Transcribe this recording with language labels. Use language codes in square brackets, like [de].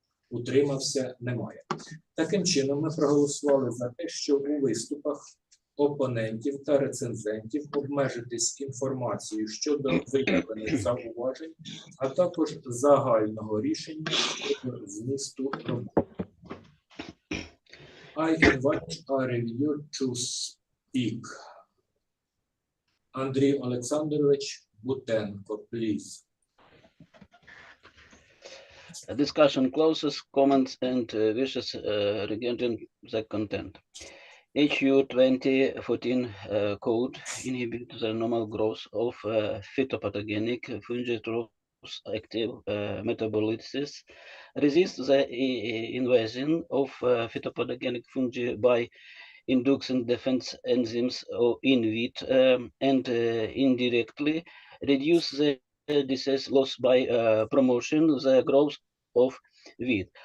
[uk] Утримався? Немає. Таким чином, ми проголосували за те, що у виступах опонентів та рецензентів обмежитись інформацією щодо виявлених зауважень, а також загального рішення щодо змісту роботи. [en] I invite our reviewer to speak. Андрій Олександрович Бутенко, please. Discussion closes, comments and wishes regarding the content. HU 2014 code inhibits the normal growth of phytopathogenic fungi through active metabolites, resists the invasion of phytopathogenic fungi by inducing defense enzymes in wheat and indirectly reduce the disease loss by promoting the growth of wheat.